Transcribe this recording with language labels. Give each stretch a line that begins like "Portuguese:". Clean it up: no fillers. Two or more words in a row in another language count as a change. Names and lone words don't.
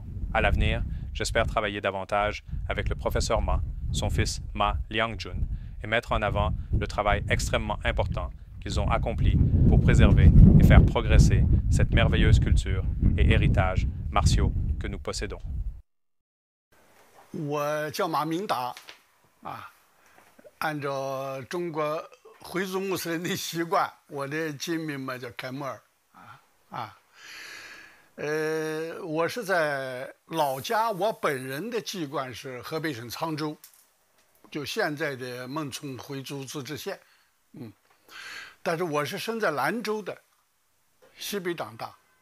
French: À l'avenir, j'espère travailler davantage avec le professeur Ma, son fils Ma Liangqun, et mettre en avant le travail extrêmement important qu'ils ont accompli pour préserver et faire progresser cette merveilleuse culture et héritage martiaux que nous possédons.
Chinese: 我叫马明达，按照中国回族穆斯林的习惯，我的金名嘛叫凯木尔，我是在老家，我本人的籍贯是河北省沧州，就现在的孟冲回族自治县，但是我是生在兰州的，西北长大，